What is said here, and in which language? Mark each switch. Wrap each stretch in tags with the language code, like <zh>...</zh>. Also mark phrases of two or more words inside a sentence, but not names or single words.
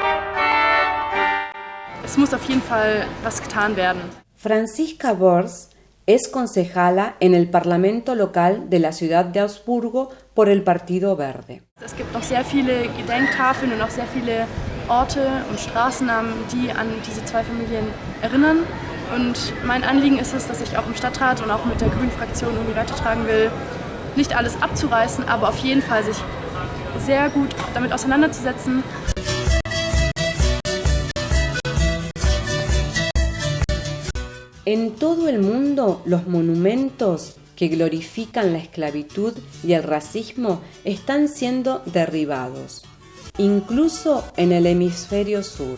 <de>Es muss auf jeden Fall was getan werden.</de> <es>Franziska Bors Es concejala en el Parlamento local de la ciudad de Augsburgo por el Partido Verde.</es> <de>Es gibt noch sehr viele Gedenktafeln und auch sehr viele Orte und Straßennamen, die an diese zwei Familien erinnern. Und mein Anliegen ist es, dass ich auch im Stadtrat und auch mit der Grünen-Fraktion irgendwie weitertragen will, nicht alles abzureißen, aber auf jeden Fall sich sehr gut damit auseinanderzusetzen.</de> <es>En todo el mundo, los monumentos que glorifican la esclavitud y el racismo están siendo derribados, incluso en el hemisferio sur.</es>